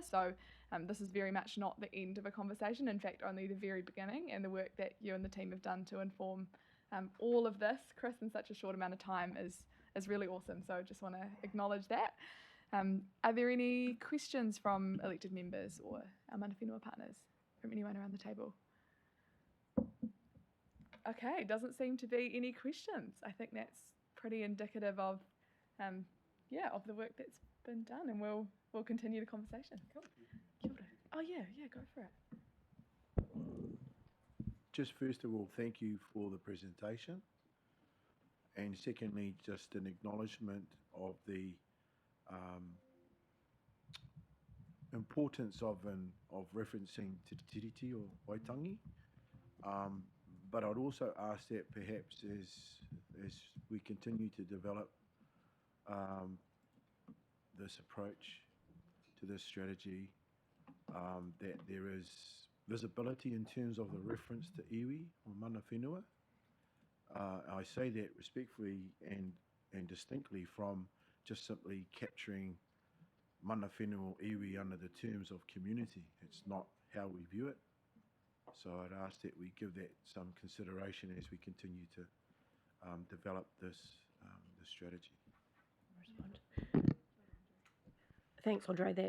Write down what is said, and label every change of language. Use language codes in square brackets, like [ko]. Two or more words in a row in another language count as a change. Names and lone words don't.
[en] So this is very much not the end of a conversation, in fact only the very beginning, and the work that you and the team have done to inform all of this, Chris, in such a short amount of time is really awesome. So I just want to acknowledge that. Are there any questions from elected members or our [mi] mana whenua [en] partners, from anyone around the table? Okay, doesn't seem to be any questions. I think that's pretty indicative of, of the work that's been done, and we'll continue the conversation. Cool. [mi] Kia ora. [en] Oh yeah, go for it. Just first of all, thank you for the presentation, and secondly, just an acknowledgement of the importance of referencing Te Tiriti or Waitangi. But I'd also ask that perhaps as we continue to develop this approach to this strategy, that there is visibility in terms of the reference to iwi or [mi] mana whenua. [en] I say that respectfully and distinctly from just simply capturing [mi] mana whenua [en] or iwi under the terms of community. It's not how we view it. So I'd ask that we give that some consideration as we continue to develop this strategy. Thanks, Andre.